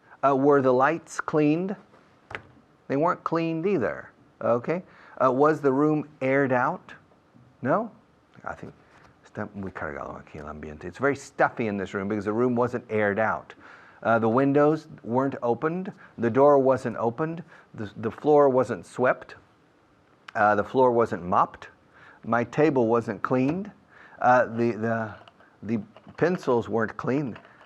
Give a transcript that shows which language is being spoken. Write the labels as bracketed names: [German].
[English] Were the lights cleaned? They weren't cleaned either. Okay. Was the room aired out? No. I think [Spanish] está muy cargado aquí el ambiente. [English] It's very stuffy in this room because the room wasn't aired out. The windows weren't opened. The door wasn't opened. The floor wasn't swept. The floor wasn't mopped. My table wasn't cleaned. The pencils weren't cleaned.